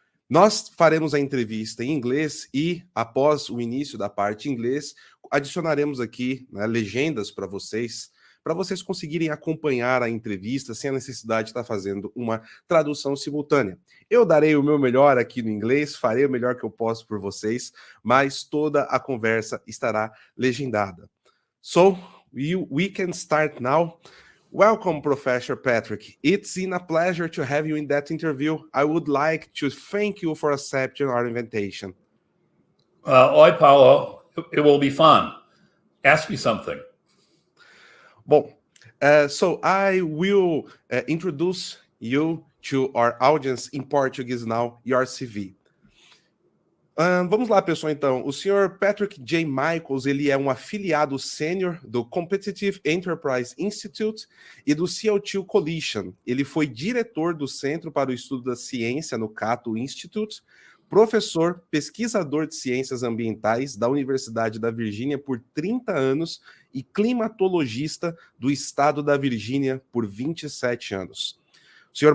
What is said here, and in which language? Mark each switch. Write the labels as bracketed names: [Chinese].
[Portuguese] Nós faremos a entrevista em inglês e, após o início da parte em inglês, adicionaremos aqui, né, legendas para vocês conseguirem acompanhar a entrevista sem a necessidade de estar fazendo uma tradução simultânea. Eu darei o meu melhor aqui no inglês, farei o melhor que eu posso por vocês, mas toda a conversa estará legendada. [English] So, we can start now. Welcome, Professor Patrick. It's been a pleasure to have you in that interview. I would like to thank you for accepting our invitation. Oi, Paulo. It will be fun. Ask me something. Bom, so I will introduce you to our audience in Portuguese now, your CV. [Portuguese] Vamos lá, pessoal, então. O senhor Patrick J. Michaels, ele é um afiliado sênior do Competitive Enterprise Institute e do CO2 Coalition. Ele foi diretor do Centro para o Estudo da Ciência no Cato Institute, professor, pesquisador de ciências ambientais da Universidade da Virgínia por 30 anos e climatologista do estado da Virgínia por 27 anos. O Sr.